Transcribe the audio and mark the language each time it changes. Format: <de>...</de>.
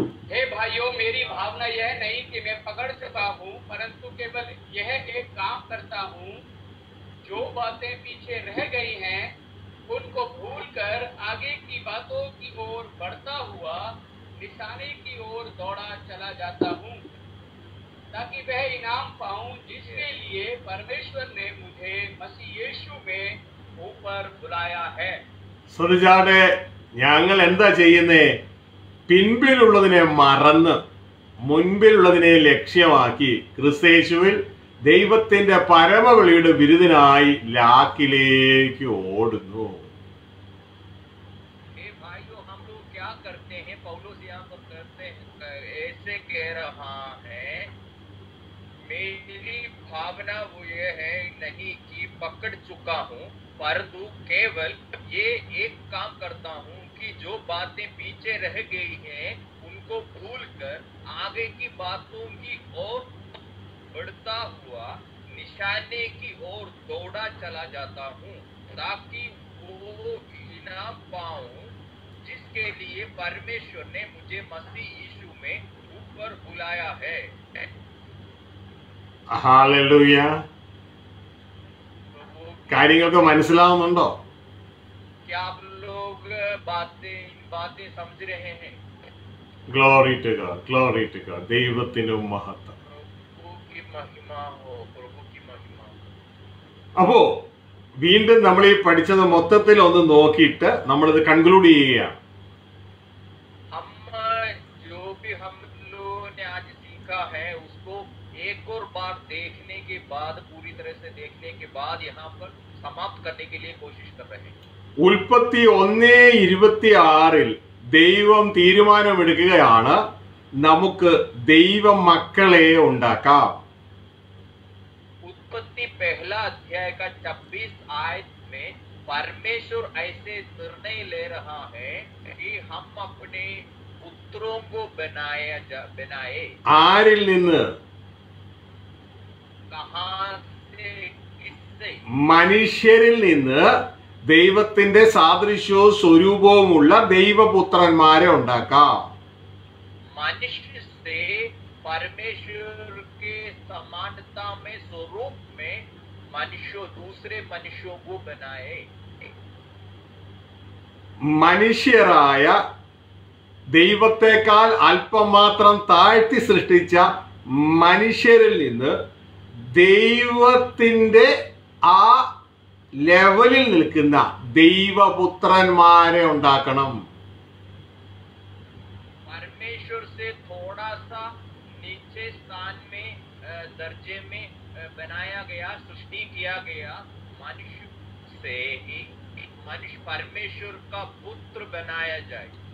<hi>हे भाइयों, मेरी भावना यह नहीं कि मैं पकड़ चुका हूँ, परंतु केवल यह एक काम करता हूँ, जो बातें पीछे रह गई हैं उनको भूलकर आगे की बातों की ओर बढ़ता हुआ निशाने की ओर दौड़ा चला जाता हूँ, ताकि वह इनाम पाऊं जिसके लिए परमेश्वर ने मुझे मसीह यीशु में ऊपर बुलाया है।</hi> <ml>ശ്രദ്ധിച്ചാടെ, ഞങ്ങൾ എന്താ ചെയ്യുന്നേ? പിൻപിലുള്ളതിനെ മറന്ന് മുൻപിലുള്ളതിനെ ലക്ഷ്യമാക്കി ക്രിസ്തയേശുവിൽ ദൈവത്തിന്റെ പരമവിളിയുടെ ബിരുദനായി ലാക്കിലേക്ക് ഓടുന്നു.</ml> <hi>हे भाइयों, हम लोग क्या करते हैं? पौलुस यहाँ पर करते हैं, ऐसे कह रहा है, मेरी भावना वो ये है नहीं कि पकड़ चुका हूँ, परंतु केवल ये एक काम करता हूँ कि जो बातें पीछे रह गई हैं उनको भूलकर आगे की बातों की ओर बढ़ता हुआ निशाने की ओर दौड़ा चला जाता हूँ, ताकि वो इनाम पाऊं जिसके लिए परमेश्वर ने मुझे मसीह यीशु में ऊपर बुलाया है।</hi> <ml>ഹല്ലേലൂയ.</ml> <hi>तो वो</hi> <ml>കാര്യങ്ങൾക്ക് മനസ്സിലാവുന്നുണ്ടോ?</ml> <hi>क्या आप लोग बातें समझ रहे हैं?</hi> <en>Glory to God, glory to God.</en> <ml>ദൈവത്തിനും മഹത്വം.</ml> <hi>प्रभु की महिमा हो, प्रभु की महिमा हो।</hi> <ml>അപ്പോ വീണ്ടും നമ്മൾ ഈ പഠിച്ചത് മൊത്തത്തിൽ ഒന്ന് നോക്കിയിട്ട് നമ്മളിത് കൺക്ലൂഡ് ചെയ്യുകയാണ്.</ml> <hi>हम जो भी हम लोगों ने आज सीखा है उसको एक और बार देखने के बाद, पूरी तरह से देखने के बाद यहाँ पर समाप्त करने के लिए कोशिश कर रहे हैं।</hi> <ml>ഉൽപ്പത്തി 1:26 ദൈവം തീരുമാനമെടുക്കുകയാണ്, നമുക്ക് ദൈവ മക്കളെ ഉണ്ടാക്കാം.</ml> <hi>उत्पत्ति 1 अध्याय का 26 आयत में परमेश्वर ऐसे निर्णय ले रहा है कि हम अपने पुत्रों को बनाए।</hi> <ml>ആരിൽ നിന്ന്?</ml> <hi>कहाँ से, किससे?</hi> <ml>മനുഷ്യരിൽ നിന്ന് ദൈവത്തിന്റെ സാദൃശ്യവും സ്വരൂപവുമുള്ള ദൈവപുത്രന്മാരെ ഉണ്ടാക്കാം.</ml> <hi>मनुष्य से परमेश्वर के समानता में, स्वरूप में दूसरे मनुष्यों को बनाए।</hi> <ml>മനുഷ്യരായ ദൈവത്തെക്കാൾ അല്പം മാത്രം താഴ്ത്തി സൃഷ്ടിച്ച മനുഷ്യരിൽ നിന്ന് ദൈവത്തിന്റെ ആ ലെവലിൽ നിൽക്കുന്ന ദൈവപുത്രന്മാരെ ഉണ്ടാക്കണം.</ml> <hi>परमेश्वर से थोड़ा सा नीचे स्थान में, दर्जे में बनाया गया, सृष्टि किया गया मनुष्य से ही मनुष्य परमेश्वर का पुत्र बनाया जाए।</hi>